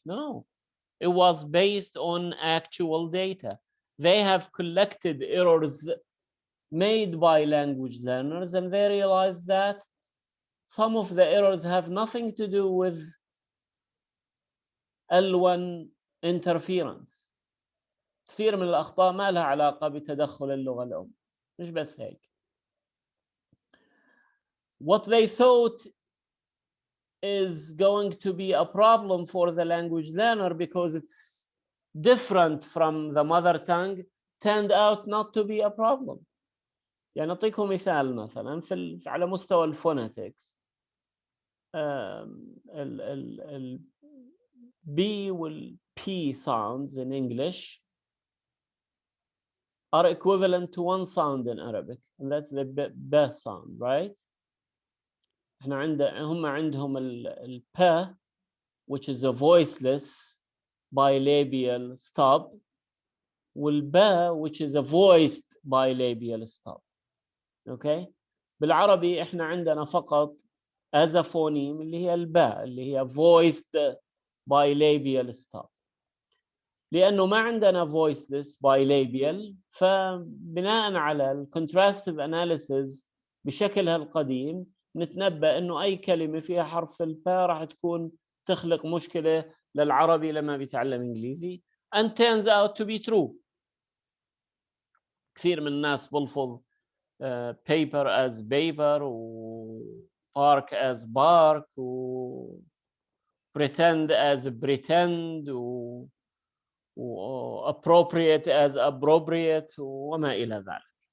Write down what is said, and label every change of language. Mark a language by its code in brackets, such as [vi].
[en] No, it was based on actual data. They have collected errors made by language learners, and they realized that some of the errors have nothing to do with L1 interference. [ar] كثير من الأخطاء ما لها علاقة بتدخل اللغة الأم، مش بس هيك. [en] What they thought is going to be a problem for the language learner because it's different from the mother tongue turned out not to be a problem. [ar] يعني نعطيكم مثال مثلا على مستوى الفونetics. [en] ال B وال P sounds in English are equivalent to one sound in Arabic, and that's the B sound, right? [ar] هم عندهم ال [en] P, which is a voiceless bilabial stop, وال B, which is a voiced bilabial stop. Okay? [ar] بالعربي احنا عندنا فقط [en] as a phoneme [ar] اللي هي الباء اللي هي [en] voiced bilabial stop. [ar] لأنه ما عندنا voiceless bilabial، فبناء على ال contrastive analysis بشكلها القديم نتنبأ إنه أي كلمة فيها حرف الباء راح تكون تخلق مشكلة للعربي لما بيتعلم إنجليزي. [en] and turns out to be true. [ar] كثير من الناس بلفظ [en] paper as paper [ar] و [en] park as bark [ar] و [en] pretend as pretend [ar] و [en] appropriate as appropriate [ar] وما إلى ذلك.